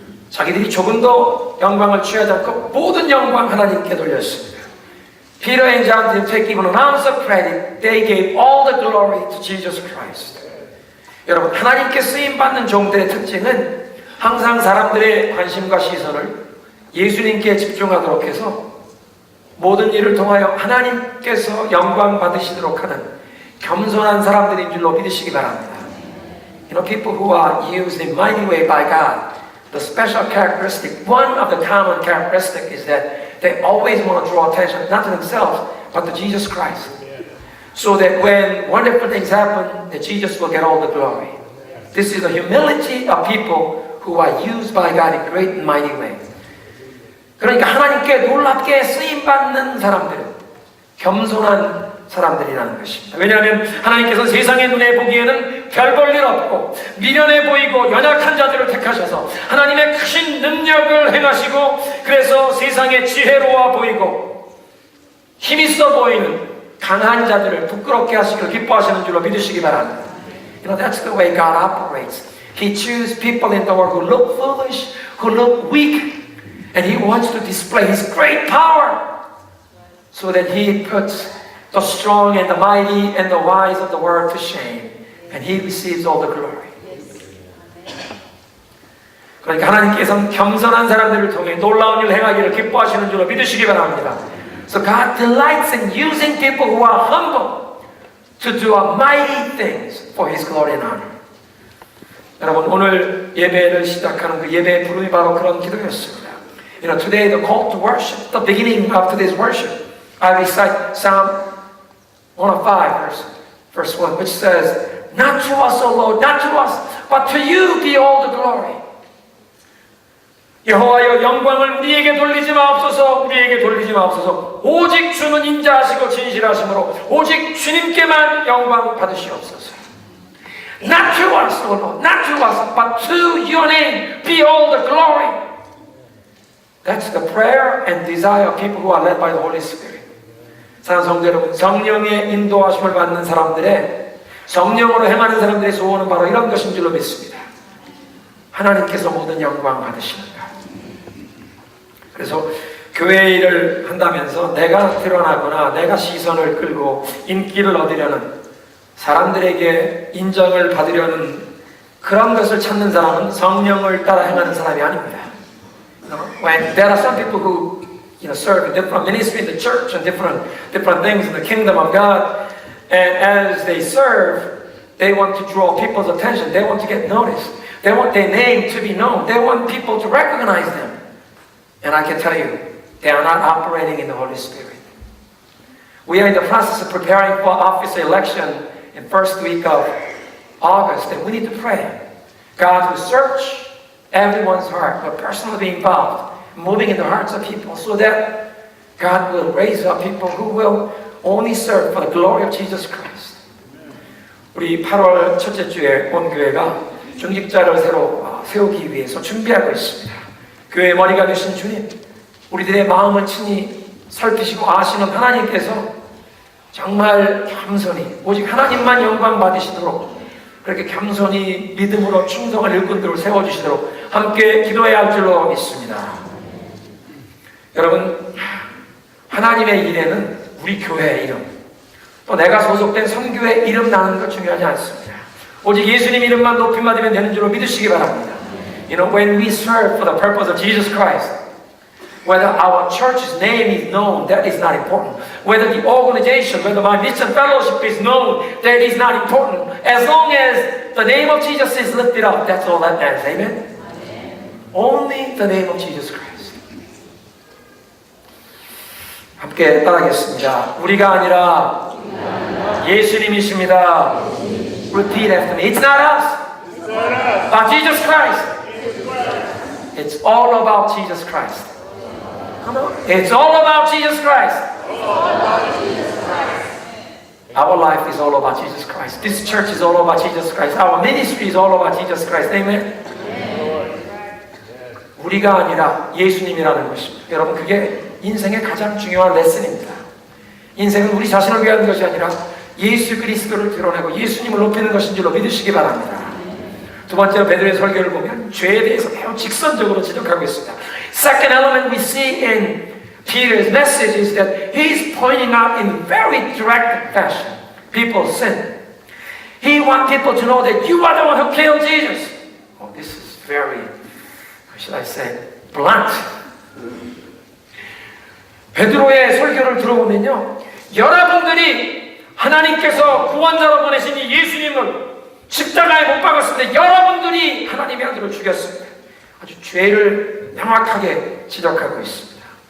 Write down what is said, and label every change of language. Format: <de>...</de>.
<ko>자기들이 조금 더 영광을 취하지 않고 모든 영광 하나님께 돌렸습니다.</ko> <en>Peter and John didn't take even an ounce of credit. They gave all the glory to Jesus Christ.</en> <ko>여러분, 하나님께 쓰임받는 종들의 특징은 항상 사람들의 관심과 시선을 예수님께 집중하도록 해서 모든 일을 통하여 하나님께서 영광 받으시도록 하는 겸손한 사람들인 줄로 믿으시기 바랍니다.</ko> <en>You know, people who are used in mighty way by God, the special characteristic, one of the common characteristic is that they always want to draw attention, not to themselves, but to Jesus Christ. So that when wonderful things happen, that Jesus will get all the glory. This is the humility of people who are used by God in great and mighty way.</en> <ko>그러니까 하나님께 놀랍게 쓰임받는 사람들은 겸손한 사람들이라는 것입니다. 왜냐하면 하나님께서 세상의 눈에 보기에는 별 볼 일 없고 미련해 보이고 연약한 자들을 택하셔서 하나님의 크신 능력을 행하시고 그래서 세상에 지혜로워 보이고 힘있어 보이는 강한 자들을 부끄럽게 하시기를 기뻐하시는 줄로 믿으시기 바랍니다.</ko> <en>You know, that's the way God operates. He chooses people in the world who look foolish, who look weak, and He wants to display His great power so that He puts the strong and the mighty and the wise of the world to shame, and He receives all the glory.</en> <ko>그러니까 하나님께서는 겸손한 사람들을 통해 놀라운 일을 행하기를 기뻐하시는 줄로 믿으시기 바랍니다.</ko> <en>So God delights in using people who are humble to do mighty things for His glory and honor.</en> <ko>여러분, 오늘 예배를 시작하는 그 예배의 부름이 바로 그런 기도였습니다.</ko> <en>You know, today the call to worship, the beginning of today's worship, I recite Psalm 105, verse 1, which says, "Not to us, O Lord, not to us, but to you be all the glory."</en> <ko>여호와여, 영광을 우리에게 돌리지 마옵소서, 우리에게 돌리지 마옵소서. 오직 주는 인자하시고 진실하심으로 오직 주님께만 영광 받으시옵소서.</ko> <en>Not to us, O Lord, not to us, but to your name be all the glory. That's the prayer and desire of people who are led by the Holy Spirit.</en> <ko>사랑하는 성도 여러분, 성령의 인도하심을 받는 사람들의, 성령으로 행하는 사람들의 소원은 바로 이런 것인 줄로 믿습니다. 하나님께서 모든 영광 받으시는가. 그래서 교회 일을 한다면서 내가 드러나거나 내가 시선을 끌고 인기를 얻으려는, 사람들에게 인정을 받으려는 그런 것을 찾는 사람은 성령을 따라 행하는 사람이 아닙니다.</ko> <en>When there are some people who serve in different ministry in the church and different things in the kingdom of God, and as they serve, they want to draw people's attention. They want to get noticed. They want their name to be known. They want people to recognize them. And I can tell you, they are not operating in the Holy Spirit. We are in the process of preparing for office election in first week of August, and we need to pray. God will search everyone's heart, but personally be involved, moving in the hearts of people so that God will raise up people who will only serve for the glory of Jesus Christ.</en> <ko>우리 8월 첫째 주에 온 교회가 중직자를 새로 세우기 위해서 준비하고 있습니다. 교회의 머리가 되신 주님, 우리들의 마음을 친히 살피시고 아시는 하나님께서 정말 겸손히 오직 하나님만 영광 받으시도록 그렇게 겸손히 믿음으로 충성한 일꾼들을 세워주시도록 함께 기도해야 할 줄로 믿습니다. 여러분, 하나님의 일에는 우리 교회의 이름, 또 내가 소속된 선교의 이름 나누는 것 중요하지 않습니다. 오직 예수님 이름만 높임받으면 되는 줄로 믿으시기 바랍니다.</ko> <en>You know, when we serve for the purpose of Jesus Christ, whether our church's name is known, that is not important. Whether the organization, whether my mission fellowship is known, that is not important. As long as the name of Jesus is lifted up, that's all that matters. Amen? Only the name of Jesus Christ.</en> <ko>함께 따라하겠습니다. 우리가 아니라 예수님이십니다.</ko> <en>Repeat after me. It's not us, but Jesus Christ. It's all about Jesus Christ. Come on. It's all about Jesus Christ. Our life is all about Jesus Christ. This church is all about Jesus Christ. Our ministry is all about Jesus Christ. Amen?</en> <ko>우리가 아니라 예수님이라는 것입니다. 여러분, 그게 인생의 가장 중요한 레슨입니다. 인생은 우리 자신을 위한 것이 아니라 예수 그리스도를 드러내고 예수님을 높이는 것인 줄로 믿으시기 바랍니다. 두 번째로 베드로의 설교를 보면 죄에 대해서 매우 직선적으로 지적하고 있습니다.</ko> <en>Second element we see in Peter's message is that he's pointing out in very direct fashion people's sin. He wants people to know that you are the one who killed Jesus. Oh, this is very, how should I say, blunt.</en> <ko>베드로의 설교를 들어보면요, 여러분들이 하나님께서 구원자로 보내신 이 예수님을 십자가에 못 박았습니다. 여러분들이 하나님의 아들을 죽였습니다. 아주 죄를 명확하게 지적하고 있습니다.</ko>